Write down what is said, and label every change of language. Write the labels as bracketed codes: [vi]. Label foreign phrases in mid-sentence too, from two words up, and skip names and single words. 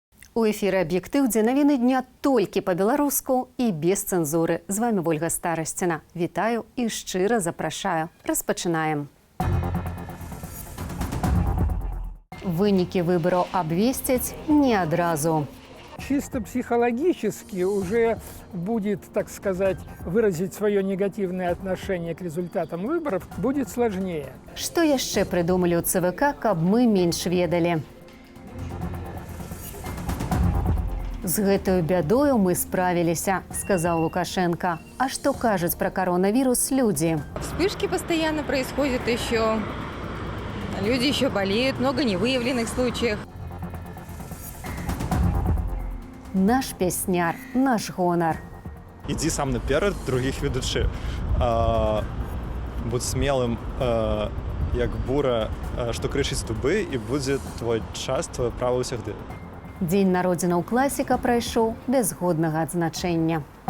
[be] У эфіры «Аб'ектыў», дзе навіны дня толькі па-беларуску і без цэнзуры. З вами Ольга Старасціна. Вітаю і шчыра запрашаю. Распачынаем. Вынікі выбараў абвесцяць не адразу. [ru] Чисто психологически уже будет, так сказать, выразить свое негативное отношение к результатам выборов будет сложнее. [be] Што яшчэ прыдумалі ў ЦВК, каб мы менш ведалі? З гэтаю бядою мы справіліся, сказаў Лукашенко. А што кажуць пра коронавірус людзі? [ru] Вспышки постоянно происходят еще. Люди еще болеют, много невыявленных случаев. [be] Наш песняр, наш гонар. Ідзі сам наперад, других ведучы. Будь смелым, як бура, што крычыць дубы, і будзе твой час, твое права ўсягды. Дзень народзінаў класіка прайшоў без годнага адзначэння.